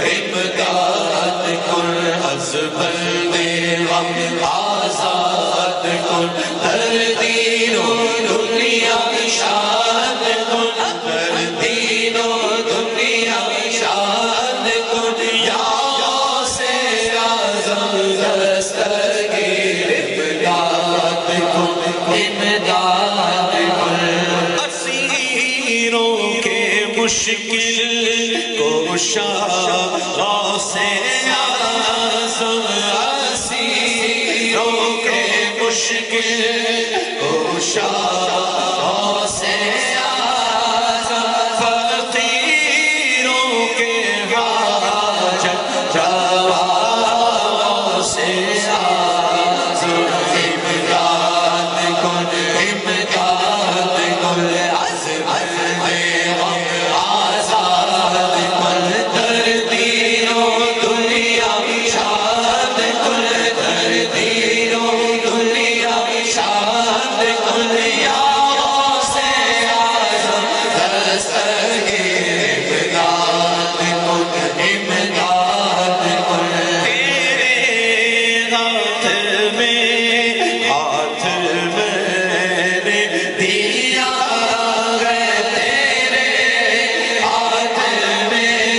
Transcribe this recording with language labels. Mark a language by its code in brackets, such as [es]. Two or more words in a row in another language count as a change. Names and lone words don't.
[fa] از بندے غم آزاد کن در دین و دنیا شاد کن در دین و دنیا شاد کن یا غوث اعظم دستگیر امداد کن [ur] اسیروں کے مشکل کوشا غوث اعظم اسیروں کے مشکل کوشا غوث اعظم فقیروں کے حاجت روا غوث اعظم [fa] امداد کن از بندے غم آزاد کن در دین و دنیا شاد کن در دین و دنیا شاد کن یا غوث اعظم دستگیر امداد [ur] کن تیرے ہاتھ میں نے دیا ہے تیرے ہاتھ میں